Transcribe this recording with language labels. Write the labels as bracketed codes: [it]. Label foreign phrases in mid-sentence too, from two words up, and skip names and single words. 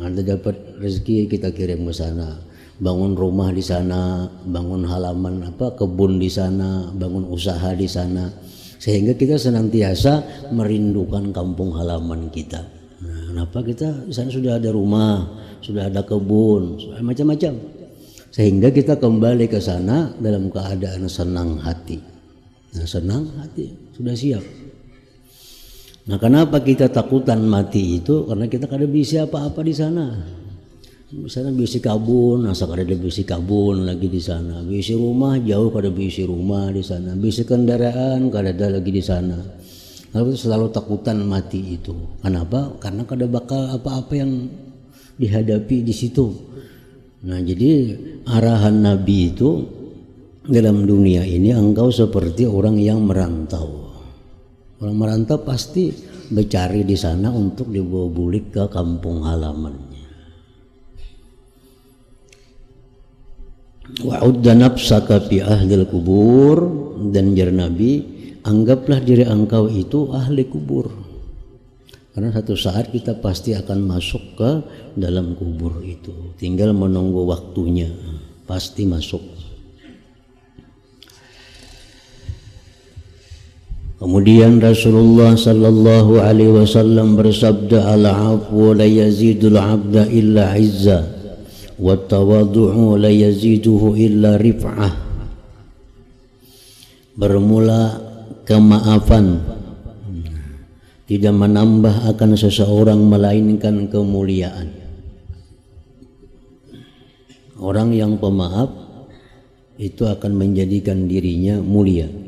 [bjn] Anda dapat rezeki, kita kirim ke sana. Bangun rumah di sana, bangun halaman kebun di sana, bangun usaha di sana, sehingga kita senantiasa merindukan kampung halaman kita. Nah, kenapa kita di sana sudah ada rumah, sudah ada kebun, sudah macam-macam, sehingga kita kembali ke sana dalam keadaan senang hati. Nah, senang hati sudah siap. Nah, kenapa kita takutan mati itu? Karena kita kada bisa apa-apa di sana. Misalnya bisi kabun, asal ada bisi kabun lagi di sana. Bisi rumah jauh, kada bisi rumah di sana. Bisi kendaraan kada ada lagi di sana. Lalu selalu takutan mati itu. Kenapa? Karena kada bakal apa-apa yang dihadapi di situ. Nah, jadi arahan Nabi itu dalam dunia ini engkau seperti orang yang merantau. Orang merantau pasti mencari di sana untuk dibawa balik ke kampung halamannya. [ar] وعد نفسك في أهل القبور, [bjn] dan jar Nabi, anggaplah diri engkau itu ahli kubur. Karena satu saat kita pasti akan masuk ke dalam kubur itu. Tinggal menunggu waktunya, pasti masuk. Kemudian Rasulullah [ar] صلى الله عليه وسلم [bjn] bersabda, [ar] العفو لا يزيد العبد إلا عزا والتواضع لا يزيده إلا رفعة. [bjn] Bermula kemaafan tidak menambah akan seseorang melainkan kemuliaan. Orang yang pemaaf itu akan menjadikan dirinya mulia.